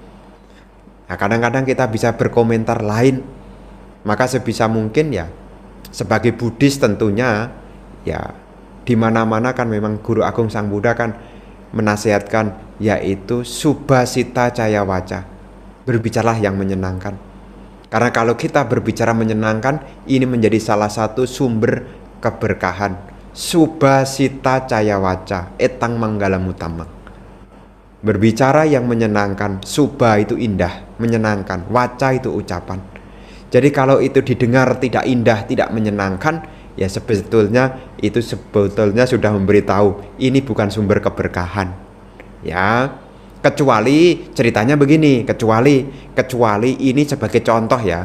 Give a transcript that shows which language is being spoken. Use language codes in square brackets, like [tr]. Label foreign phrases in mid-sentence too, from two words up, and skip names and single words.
[id] Nah, kadang-kadang kita bisa berkomentar lain. Maka sebisa mungkin ya sebagai Buddhis tentunya ya di mana-mana kan memang Guru Agung Sang Buddha kan menasihatkan yaitu [pi] subhasita caya waca. [id] Berbicaralah yang menyenangkan. Karena kalau kita berbicara menyenangkan, ini menjadi salah satu sumber keberkahan. [pi] Subhasita caya waca etang manggalam utamang. [id] Berbicara yang menyenangkan. Subha itu indah, menyenangkan. Waca itu ucapan. Jadi kalau itu didengar tidak indah, tidak menyenangkan, ya sebetulnya sudah memberitahu ini bukan sumber keberkahan. Ya, kecuali ceritanya begini, kecuali ini sebagai contoh ya.